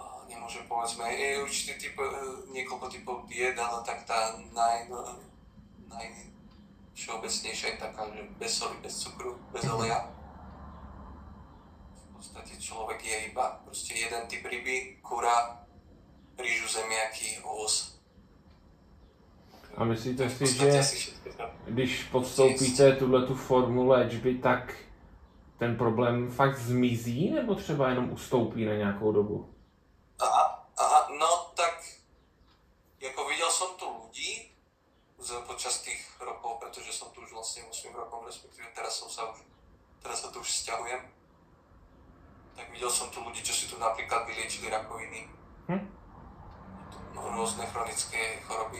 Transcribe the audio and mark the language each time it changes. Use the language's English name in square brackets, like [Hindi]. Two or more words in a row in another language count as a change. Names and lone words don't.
[Slovak] nemôžem povedzme, je určitý typ, niekoľko typov diet, ale tak tá najvšeobecnejšia je taká, že bez soli, bez cukru, bez oleja. V podstate človek je iba proste jeden typ ryby, kura, rýžu, zemiaky, ovoz. [Czech] A myslíte si, že když podstoupíte tuhletu formu léčby, tak ten problém fakt zmizí, nebo třeba jenom ustoupí na nějakou dobu? [Slovak] Aha, no tak, ako videl som tu ľudí počas tých rokov, pretože som tu už vlastne 8 rokom, respektíve teraz sa tu už sťahujem. Tak videl som tu ľudí, čo si tu napríklad vyliečili rakoviny. Rôzne chronické choroby.